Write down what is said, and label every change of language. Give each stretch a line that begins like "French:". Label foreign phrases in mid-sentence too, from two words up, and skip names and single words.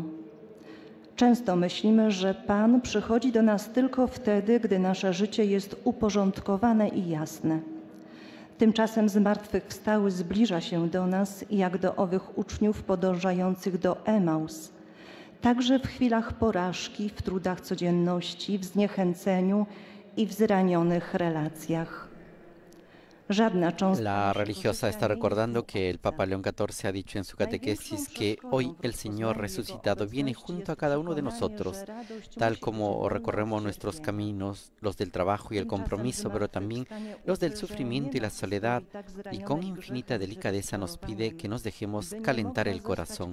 Polish: Często myślimy, że Pan przychodzi do nas tylko wtedy, gdy nasze życie jest uporządkowane i jasne. Tymczasem zmartwychwstały zbliża się do nas, jak do owych uczniów podążających do Emaus. Także w chwilach porażki, w trudach codzienności, w zniechęceniu i w zranionych relacjach.
Spanish: La religiosa está recordando que el Papa León XIV ha dicho en su catequesis que hoy el Señor resucitado viene junto a cada uno de nosotros, tal como recorremos nuestros caminos, los del trabajo y el compromiso, pero también los del sufrimiento y la soledad, y con infinita delicadeza nos pide que nos dejemos calentar el corazón.